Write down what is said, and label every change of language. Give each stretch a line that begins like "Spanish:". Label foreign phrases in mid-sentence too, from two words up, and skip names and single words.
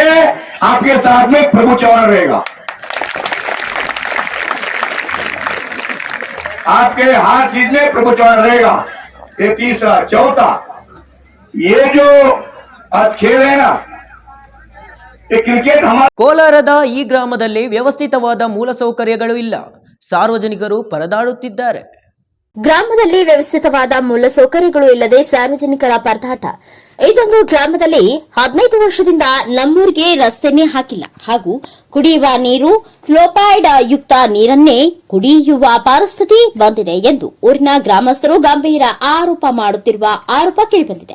Hindi: आपके साथ में प्रभु चौहान रहेगा. आपके हर चीज में प्रभु चौहान रहेगा. ये तीसरा. चौथा, ये जो आज खेल है ना, ये क्रिकेट हमारा.
Kannada: ಕೋಲಾರದ ಈ ಗ್ರಾಮದಲ್ಲಿ ವ್ಯವಸ್ಥಿತವಾದ ಮೂಲಸೌಕರ್ಯಗಳು ಇಲ್ಲ. ಸಾರ್ವಜನಿಕರು ಪರದಾಡುತ್ತಿದ್ದಾರೆ. ಗ್ರಾಮದಲ್ಲಿ ವ್ಯವಸ್ಥಿತವಾದ ಮೂಲಸೌಕರ್ಯಗಳು ಇಲ್ಲದೆ ಸಾರ್ವಜನಿಕರ ಪರದಾಟ. ಇದೊಂದು ಗ್ರಾಮದಲ್ಲಿ 15 ವರ್ಷದಿಂದ ನಮ್ಮೂರಿಗೆ ರಸ್ತೆನೇ ಹಾಕಿಲ್ಲ ಹಾಗೂ ಕುಡಿಯುವ ನೀರು ಫ್ಲೋಪೈಡ್ ಯುಕ್ತ ನೀರನ್ನೇ ಕುಡಿಯುವ ಪರಿಸ್ಥಿತಿ ಬಂದಿದೆ ಎಂದು ಊರಿನ ಗ್ರಾಮಸ್ಥರು ಗಂಭೀರ ಆರೋಪ ಮಾಡುತ್ತಿರುವ ಆರೋಪ ಕೇಳಿಬಂದಿದೆ.